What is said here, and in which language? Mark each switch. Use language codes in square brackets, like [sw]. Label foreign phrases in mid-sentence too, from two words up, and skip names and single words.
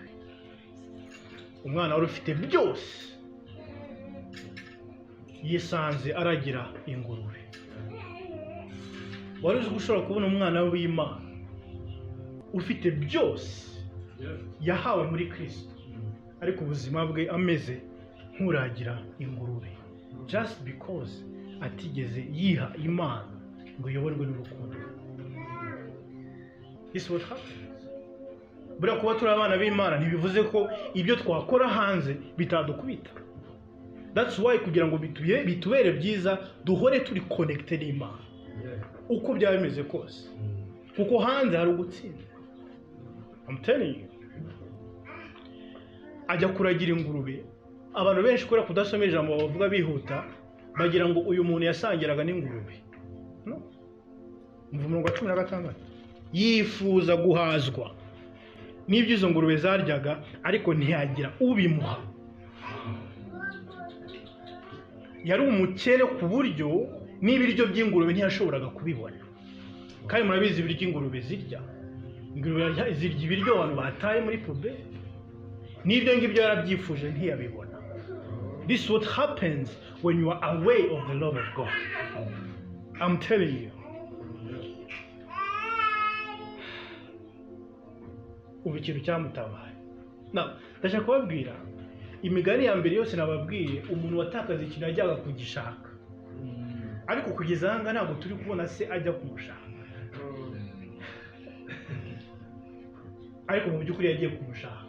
[rw] Umwana wari ufite byose yisanze aragira ingurube. Wari uzi gushobora kubona umwana w'Imana ufite byose yahawe muri Kristo, ariko ubuzima bwe ameze nk'uragira ingurube, [en] just because [rw] atigeze yiha Imana ngo yoborwe n'urukundo. [en] This is what happens. [rw] Buriya kuba turi abana b'Imana ntibivuze ko ibyo twakora hanze bitadukubita. [en] That's why [rw] kugira ngo bitubere byiza duhore turi connected n'Imana uko byaba bimeze kose, kuko hanze hari ugutsinda. [en] I'm telling you. [rw] Ajya kuragira ingurube. Abantu benshi kubera kudasomera ijambo bavuga bihuta, bagira ngo uyu muntu yasangiraga n'ingurube. No. Umuvumo wa 16 yifuza guhazwa n'ibyo izo ngurube zaryaga, ariko ntiyagira ubimuha. Yari umukene ku buryo n'ibiryo by'ingurube ntiyashoboraga kubibona. Kandi murabizi ibiryo ingurube zirya. Ingurube zirya ibiryo abantu bataye muri poubelle. N'ibyo ngibyo yarabyifuje ntiyabibona. [en] This is what happens when you are away of the love of God. I'm telling you. [rw] Ubu ikintu cyamutabaye. Ndashaka kubabwira imigani ya mbere yose nababwiye, umuntu watakaza ikintu ajyaga kugishaka, ariko kugeza hanga ntabwo turi kubona se ajya kumushaka, ariko mu by'ukuri yagiye kumushaka.